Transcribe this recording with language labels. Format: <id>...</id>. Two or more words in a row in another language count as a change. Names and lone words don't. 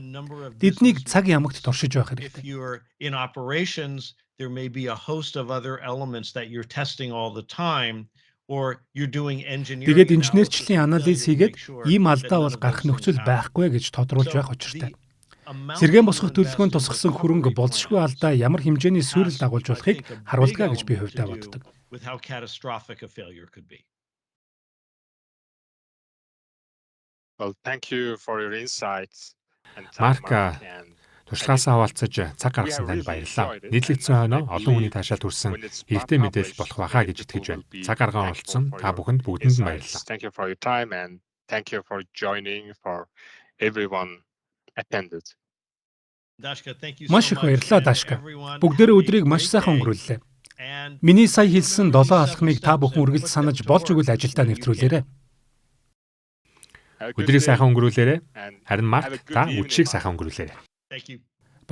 <mn>Тэднийг цаг ямагт туршиж байх хэрэгтэй. Тэгээд инженерчлэлийн анализ хийгээд ийм алдаа бол гарах нөхцөл байхгүй гэж тодруулж байх учиртай. Сэргээн босгох төлөвлөгөөнд тусгасан хөрөнгө болзошгүй алдаа ямар хэмжээний сүрэл дагуулж болохыг харуулдаг гэж би хувьдаа боддог.</mn> <en>Well, thank you for your insights.</en> <mn>Марк туршлагаасаа хаваалцаж цаг гаргасан танд баярлалаа. Нийтлэгдсэн хойноо олон хүний таашаал хүрсэн хэрэгтэй мэдээлэл болох байхаа гэж итгэж байна. Цаг гаргаа олцсон та бүхэнд бүгдэнд нь баярлалаа.</mn> <en>Thank you for your time and thank you for joining for everyone attended.</en> <mn>Маш их баярлалаа Дашка. Бүгдээрээ өдрийг маш сайхан өнгөрүүллээ. Миний сая хэлсэн 7 алхмыг та бүхэн үргэлж санаж болж өгвөл ажилдаа нэвтрүүлээрэй. Өдрийг сайхан өнгөрүүлээрэй. Харин Марк та үдшийг сайхан өнгөрүүлээрэй.</mn>